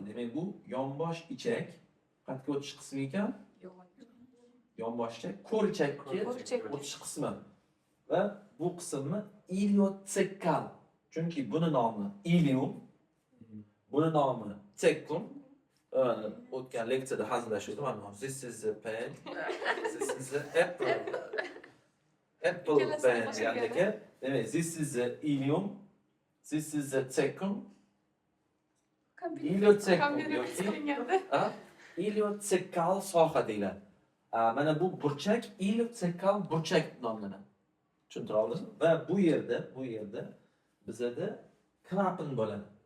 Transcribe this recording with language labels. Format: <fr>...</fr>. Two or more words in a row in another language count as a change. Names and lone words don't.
<uz>Demak, bu yonbosh ichak qatga o'tish qismi ekan. Yonbosh ichak ko'richakka o'tish qismi. Va bu qismni iliotsekal. Chunki buni nomi ilium, buni nomi tsekkum. O'tgan leksiyada hazillashuvdim.</uz> <en>This is the pen. This is the apple. Apple pen</en> <uz>deganligi. Demak,</uz> <en>this is the ilium. This is the tsekkum.</en> <uz>Iliotsekkum yoki iliotsekal soha deyiladi. Mana bu burchak iliotsekal burchak nomlanadi. Tushuntira oldingizmi? Va bu yerda bizda klapan bo'ladi.</uz>